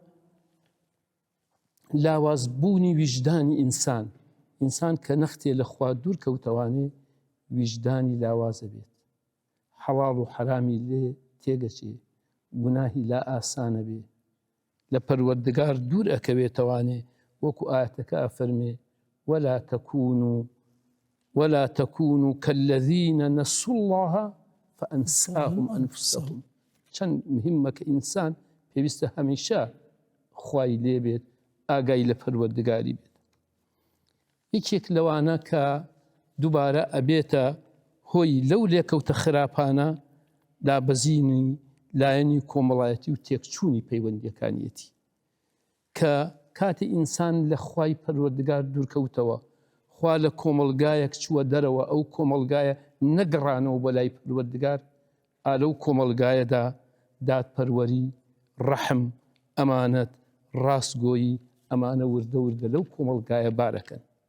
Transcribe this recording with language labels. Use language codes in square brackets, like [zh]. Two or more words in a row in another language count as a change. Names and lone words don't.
[ckb] لاوازبوونی ویژدانی ئینسان ئینسان کە نەختێ لە خوا دوور کەوتەوانێ ویژدانی لاوازە بێت حەڵاڵ و حرامی لێ تێگەچێ گوناهی لا ئاسانە بێ لە پەروەردگار دوور ئەکەوێتەوانێ وەکو ئاەتەکە ئەفەرمێ [ar] ولا تكونوا كالذين نسوا الله فأنساهم أنفسهم [ckb] چەند مهمە کە ئینسان پێویستە هەمیشە خوای لێ بێت ئاگای لە پەروەردگاری بێت یەکێک لەوانە کە دووبارە ئەبێتە هۆی لەو لێکەوتە خراپانە دابەزینی لایەنی کۆمەڵایەتی و تێکچوونی پەیوەندیەکانیەتی کە کاتی ئینسان لە خوای پەروەردگار دوورکەوتەوە خوا لە کۆمەڵگایەک چووە دەرەوە ئەو کۆمەڵگایە نەگەڕانەوە بە لای پەروەردگار ئالەو کۆمەڵگایەدا دادپەروەری، ڕەحم، ئەمانەت، ڕاستگۆیی ئەمانە وردە وردە لەو کۆمەڵگایە بارەکەن.